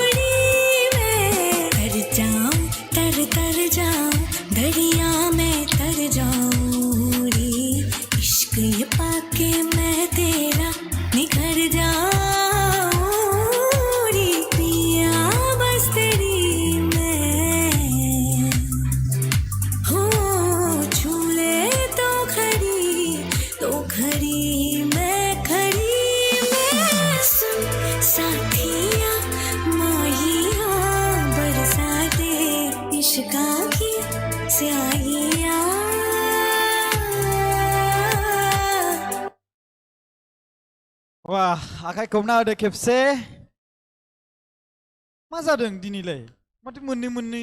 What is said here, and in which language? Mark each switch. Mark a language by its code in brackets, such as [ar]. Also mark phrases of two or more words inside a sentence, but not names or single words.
[hi] रे मैं तर जाऊं दरिया में तर जाऊं रे इश्क ये पाके मैं तेरा निखर जाऊं रे पिया बस तेरी मैं हो छू ले तो खड़ी मैं सुन साथिया माहिया बरसा दे इश्क़ाकी स्याहिया [brx] Wah, आखाइ खबना होदो खेबसे मा जादों दिनैलाय माथो मोननै